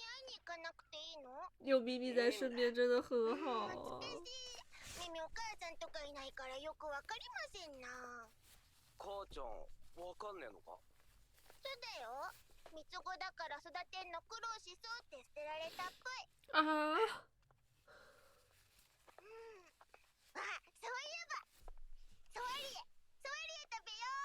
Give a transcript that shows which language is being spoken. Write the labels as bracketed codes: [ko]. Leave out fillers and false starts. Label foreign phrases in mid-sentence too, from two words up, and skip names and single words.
[ja] に行かなくていいの？ [zh] 有咪咪在身边真的很好啊。 [ja] ミミお母さんとかいないからよくわかりませんな。母ちゃんわかんねえのか？そうだよ。三つ子だから育てんの苦労しそうって捨てられたっぽい。啊，あ、そういえばソワリエ食べよ